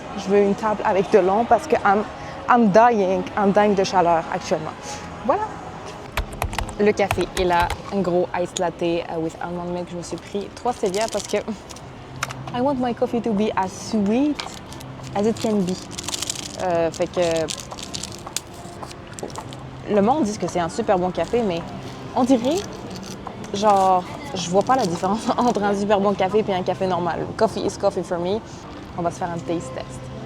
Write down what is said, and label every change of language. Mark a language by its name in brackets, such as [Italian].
[French] Je veux une table avec de l'ombre parce que [English] I'm dying [French] de chaleur actuellement. Voilà. Le café est là, un gros [English] iced latte with almond milk. [French] Je me suis pris 3 stevia parce que [English] I want my coffee to be as sweet as it can be. [French] Fait que le monde dit que c'est un super bon café, mais on dirait, genre, je vois pas la différence entre un super bon café et un café normal. [English] Coffee is coffee for me. [French] On va se faire un taste test.